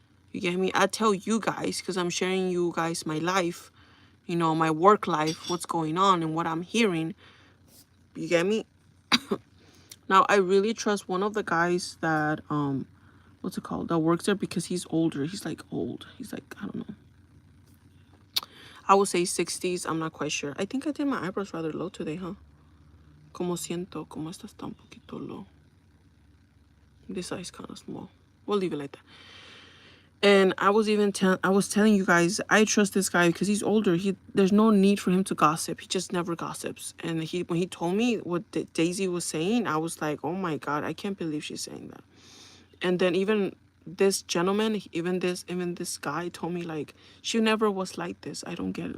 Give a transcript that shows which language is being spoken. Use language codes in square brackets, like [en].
[en] You get me? I tell you guys because I'm sharing you guys my life, you know, my work life, what's going on and what I'm hearing. You get me? Now, I really trust one of the guys that, what's it called, that works there because he's older. He's like old. He's like, I don't know. I would say 60s. I'm not quite sure. I think I did my eyebrows rather low today, huh? [es] Como siento, como esta está un poquito low. [en] This eye's kind of small. We'll leave it like that. And I was telling you guys, I trust this guy because he's older. There's no need for him to gossip. He just never gossips. And when he told me what Daisy was saying, I was like, oh my God, I can't believe she's saying that. And then even this gentleman, even this guy told me like, she never was like this. I don't get it.